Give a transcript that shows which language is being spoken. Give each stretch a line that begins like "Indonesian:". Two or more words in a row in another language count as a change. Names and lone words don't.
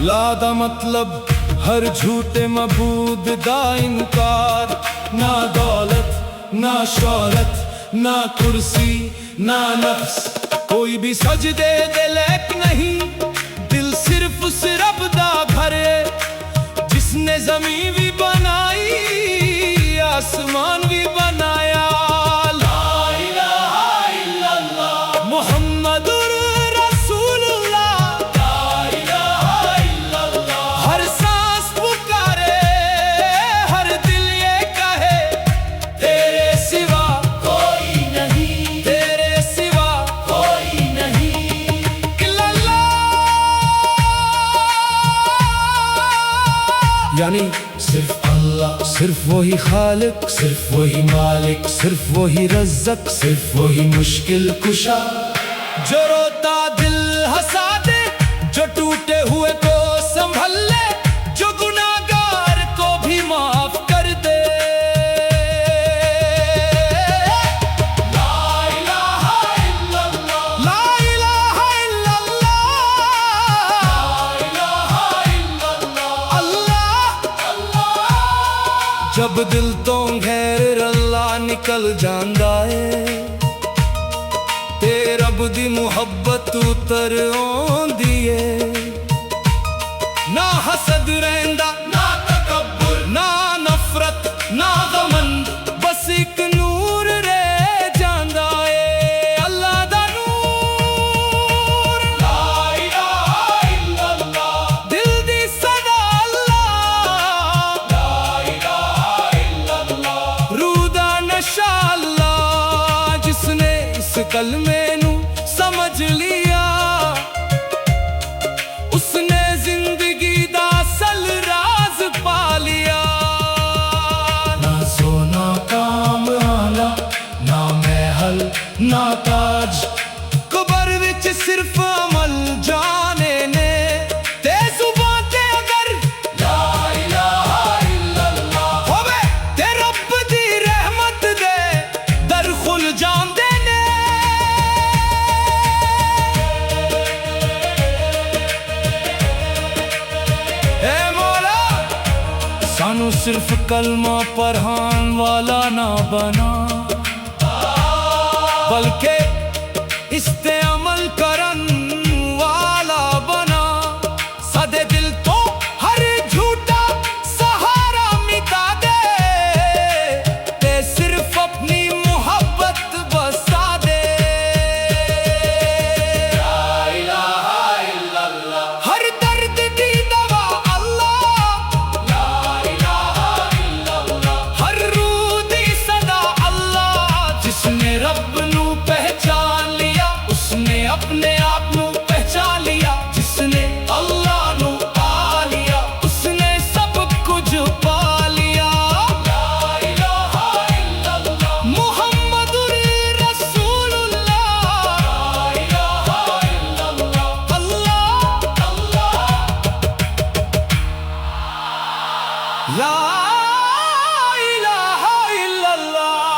Punjabi: لا دا مطلب ہر جھوٹے معبود دا انکار، نہ دولت نہ شہرت نہ کرسی نہ نفس، کوئی بھی سجدے دے لائق نہیں، دل صرف اس رب دا گھر ہے جس نے زمین بھی بنائی، آسمان بھی بنایا.
Arabic: لا إله إلا الله محمد رسول الله، لا إله إلا الله.
Hindi: हर सांस पुकारे, हर दिल ये कहे, तेरे सिवा कोई नहीं, तेरे सिवा कोई नहीं इल्लल्लाह। यानी सिर्फ अल्लाह, सिर्फ वही खालिक, सिर्फ वही मालिक, सिर्फ वही रज़्ज़ाक़, सिर्फ वही मुश्किल कुशा, जो रोता दिल हंसा दे, जो टूटे हुए को संभल ले, जो गुनाहगार को भी माफ कर दे।
Arabic: لا إله إلا الله، لا إله إلا الله، لا إله إلا الله.
Punjabi: اللہ جب دل توں غیر اللہ نکل جاندا ہے، تے رب دی محبت اتر آندی ہے، نہ حسد رہندا نہ تکبر نہ نفرت نہ گھمنڈ، بس اک نور رہ جاندا ہے، اللہ دا نور.
Arabic: لا إله إلا الله
Punjabi: دل دی صدا اللہ,
Arabic: لا إله إلا الله
Punjabi: روح دا نشہ اللہ، جس نے اس کلمے نوں سمجھ لیا، اس نے زندگی دا اصل راز پا لیا. نہ سونا کم آلا، نہ محل نہ تاج، قبر وچ صرف عمل جانے نیں، تے زبان تے اگر
Arabic: لا إله إلا الله
Punjabi: ہووے، تے رب دی رحمت دے در کھل جاندے نیں. اے مولا سانوں صرف کلمہ پڑھن والا نہ بنا, بلکہ اس تے عمل کرن والا بنا، ساڈے دل توں ہر جھوٹا سہارا مٹا دے، تے صرف اپنی محبت وسا دے.
Arabic: لا إله إلا الله
Punjabi: ہر درد دی دوا اللہ,
Arabic: لا إله إلا الله
Punjabi: ہر روح دی صدا اللہ، جس نے رب نوں پہچان لیا، اس نے اپنے آپ نوں پہچان لیا، جس نے اللہ نوں پا لیا، اس نے سب کچھ پا لیا.
Arabic: لا إله إلا الله محمد رسول الله، لا إله إلا الله. الله الله لا إله إلا الله.